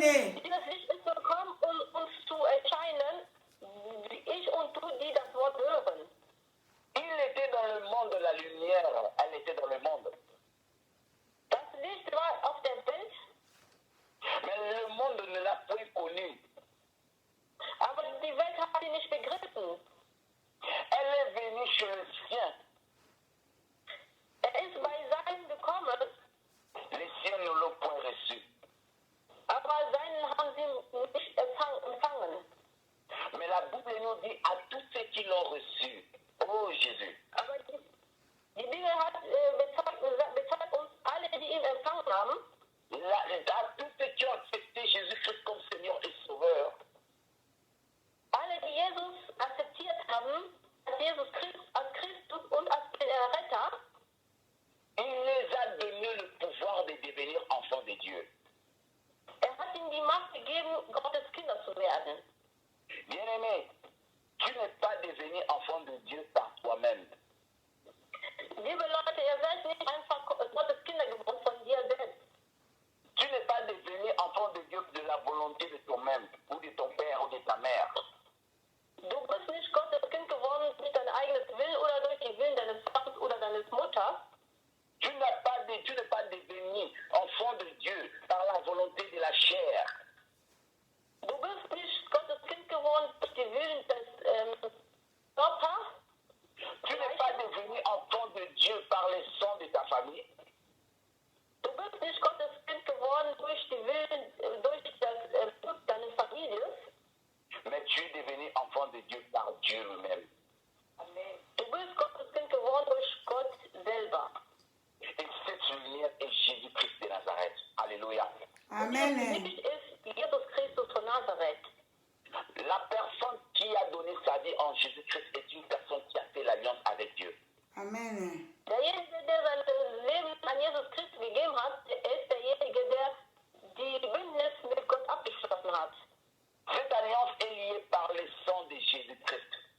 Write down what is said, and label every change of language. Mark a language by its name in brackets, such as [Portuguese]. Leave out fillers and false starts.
[German] Dieses Licht ist gekommen, um uns zu erscheinen, wie ich und du, die das Wort hören. [French] Il était dans le monde, la lumière, elle était dans le monde. [German] Das Licht war auf der Welt, [French] Mais le monde ne l'a point connu. [German] aber die Welt hat sie nicht begriffen. [French] Elle est venue chez le sien. [German] Ist bei seinen gekommen, [French] Les siens ne l'ont point reçu. [German] aber seinen haben sie nicht empfangen. [French] Mais la Bible nous dit à tous ceux qui l'ont reçu. Oh Jésus. [German] Aber die Bibel hat bezeugt uns, alle, die ihn empfangen haben, [French] À tous ceux qui ont accepté Jésus-Christ comme Seigneur et Sauveur. [German] alle, die Jesus akzeptiert haben, als Jesus als Christus und als Retter, [French] Il les a donné le pouvoir de devenir enfants de Dieu. [German] hat ihnen die Macht gegeben, Gottes Kinder zu werden. [French] Bien-aimé, tu n'es pas devenu enfant de Dieu par toi-même. [German] Liebe Leute, ihr seid nicht einfach Gottes Kinder geworden von dir selbst. [French] Tu n'es pas devenu enfant de Dieu de la volonté de toi-même, ou de ton père, ou de ta mère. [German] Du bist nicht Gottes Kind geworden durch dein eigenes Willen oder durch den Willen deines Vaters oder deines Mutters. [French] Tu n'es pas devenu enfant de Dieu par la volonté de la chair. [German] Du bist nicht Gottes Kind geworden durch den Willen des Körpers. [French] Tu n'es pas devenu enfant de Dieu par le sang de ta famille. [German] Du bist nicht Gottes Kind geworden durch den Willen, durch das Blut deines Families. [French] Mais tu es devenu enfant de Dieu par Dieu lui-même. [German] Du bist Gottes Kind geworden durch Gott selber. [French] Et cette lumière est Jésus-Christ de Nazareth. Alléluia. Amen. [German] Licht ist Jesus Christus von Nazareth. [French] La personne qui a donné sa vie en Jésus-Christ est une personne qui a fait l'alliance avec Dieu. Amen. [German] Derjenige, der sein Leben an Jesus Christus gegeben hat, der ist derjenige, der die Bündnis mit Gott abgeschlossen hat. [French] Cette alliance est liée par le sang de Jésus-Christ.